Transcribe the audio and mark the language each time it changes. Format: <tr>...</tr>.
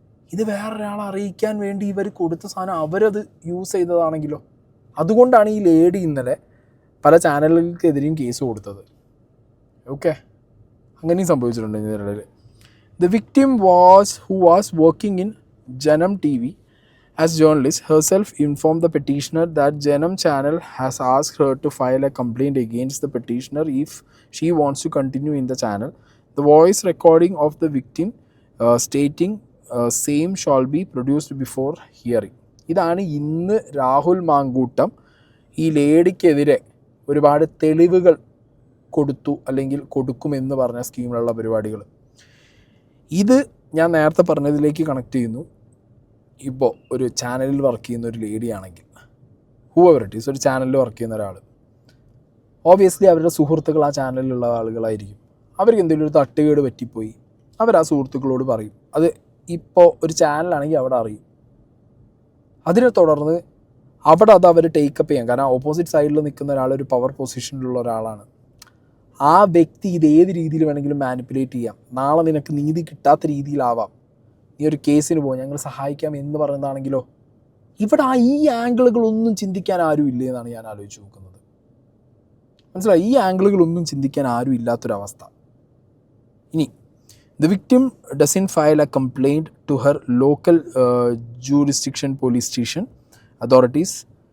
<ml>ഇത് വേറൊരാളെ അറിയിക്കാൻ വേണ്ടി ഇവർ കൊടുത്ത സാധനം അവരത് യൂസ് ചെയ്തതാണെങ്കിലോ? അതുകൊണ്ടാണ് ഈ ലേഡി ഇന്നലെ പല ചാനലുകൾക്കെതിരെയും കേസ് കൊടുത്തത്. ഓക്കെ, അങ്ങനെയും സംഭവിച്ചിട്ടുണ്ട് ഇതിനിടയിൽ.</ml> <en>The victim who was working in Janam TV, as journalist, herself informed the petitioner that Janam channel has asked her to file a complaint against the petitioner if she wants to continue in the channel. The voice recording of the victim stating same shall be produced before hearing.</en> <ml>ഇതാണ് ഇന്ന് രാഹുൽ മാങ്കൂട്ടം ഈ ലേഡിക്കെതിരെ ഒരുപാട് തെളിവുകൾ കൊടുത്തു അല്ലെങ്കിൽ കൊടുക്കുമെന്ന് പറഞ്ഞ സ്കീമിലുള്ള പരിപാടികൾ. ഇത് ഞാൻ നേരത്തെ പറഞ്ഞതിലേക്ക് കണക്ട് ചെയ്യുന്നു. ഇപ്പോൾ ഒരു ചാനലിൽ വർക്ക് ചെയ്യുന്ന ഒരു ലേഡിയാണെങ്കിൽ,</ml> <en>whatever it is,</en> <ml>ഒരു ചാനലിൽ വർക്ക് ചെയ്യുന്ന ഒരാൾ, ഓബിയസ്ലി അവരുടെ സുഹൃത്തുക്കൾ ആ ചാനലിലുള്ള ആളുകളായിരിക്കും. അവർക്ക് എന്തെങ്കിലും ഒരു തട്ടുകേട് പറ്റിപ്പോയി അവർ ആ സുഹൃത്തുക്കളോട് പറയും. അത് ഇപ്പോൾ ഒരു ചാനലാണെങ്കിൽ അവിടെ അറിയും. അതിനെ തുടർന്ന് അവിടെ അത് അവർ ടേക്കപ്പ് ചെയ്യാം. കാരണം ഓപ്പോസിറ്റ് സൈഡിൽ നിൽക്കുന്ന ഒരാൾ ഒരു പവർ പൊസിഷനിലുള്ള ഒരാളാണ്. ആ വ്യക്തി ഇത് ഏത് രീതിയിൽ വേണമെങ്കിലും മാനിപ്പുലേറ്റ് ചെയ്യാം. നാളെ നിനക്ക് നീതി കിട്ടാത്ത രീതിയിലാവാം, നീ ഒരു കേസിന് പോകും, ഞങ്ങൾ സഹായിക്കാം എന്ന് പറയുന്നതാണെങ്കിലോ. ഇവിടെ ഈ ആംഗിളുകളൊന്നും ചിന്തിക്കാൻ ആരും ഇല്ലേ എന്നാണ് ഞാൻ ആലോചിച്ച് നോക്കുന്നത്. മനസ്സിലായി? ഈ ആംഗിളുകളൊന്നും ചിന്തിക്കാൻ ആരും ഇല്ലാത്തൊരവസ്ഥ.</ml> <en>ഇനി the victim doesn't file a complaint to her local jurisdiction police station authorities.</en>